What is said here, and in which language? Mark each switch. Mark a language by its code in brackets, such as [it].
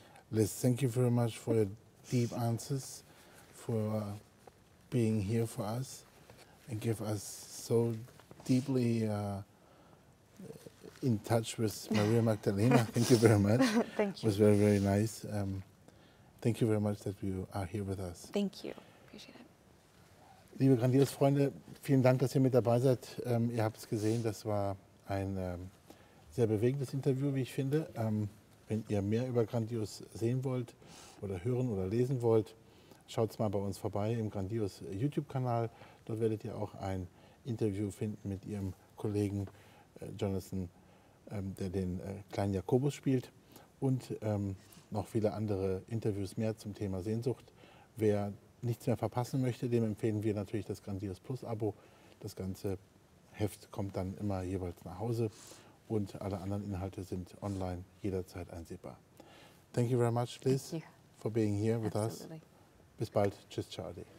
[en] Liz, thank you very much for your deep answers, for being here for us and give us so deeply in touch with Maria Magdalena. Thank you very much. Thank It was very, very nice. Thank you very much that you are here with us. Thank you. Appreciate it. [de] Liebe Grandios-Freunde, vielen Dank, dass ihr mit dabei seid. Ihr habt es gesehen, das war ein sehr bewegendes Interview, wie ich finde. Wenn ihr mehr über Grandios sehen wollt oder hören oder lesen wollt, schaut mal bei uns vorbei im Grandios YouTube-Kanal. Dort werdet ihr auch ein Interview finden mit ihrem Kollegen Jonathan, der den kleinen Jakobus spielt, und noch viele andere Interviews mehr zum Thema Sehnsucht. Wer nichts mehr verpassen möchte, dem empfehlen wir natürlich das Grandios Plus Abo. Das ganze Heft kommt dann immer jeweils nach Hause und alle anderen Inhalte sind online jederzeit einsehbar. [en] Thank you very much, Liz, for being here with us. [de] Bis bald. Tschüss, ciao.